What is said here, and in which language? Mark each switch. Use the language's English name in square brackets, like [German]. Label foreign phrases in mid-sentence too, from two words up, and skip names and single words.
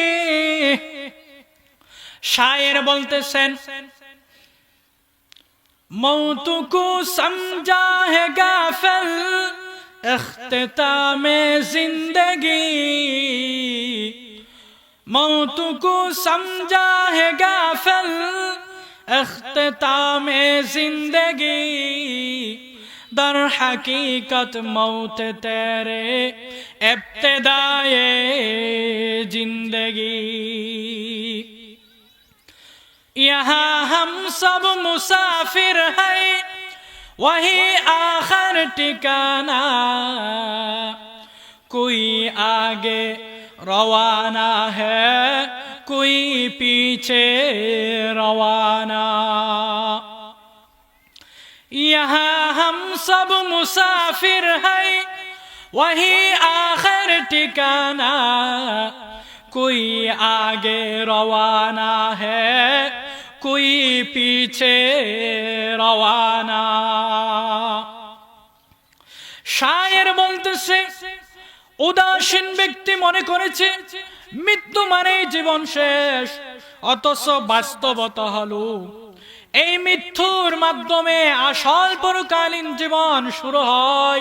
[Bangla] শায়ের বলতেছেন [Urdu] موت کو سمجھا ہے غافل اختتام زندگی, موت کو سمجھا ہے غافل اختتام زندگی, در حقیقت موت تیرے ابتدائے زندگی. یہاں ہم سب مسافر ہیں وہی آخر ٹھکانہ, کوئی آگے روانہ ہے کوئی پیچھے روانہ. یہاں ہم سب مسافر ہیں وہی آخر ٹھکانہ، کوئی آگے روانہ ہے کوئی پیچھے روانہ. [Bangla] শায়ের বলতেছে উদাসীন ব্যক্তি মনে করেছে মৃত্যু মানে জীবন শেষ, অথচ বাস্তবতা হলো এই মৃত্যুর মাধ্যমে আসল পরকালীন জীবন শুরু হয়.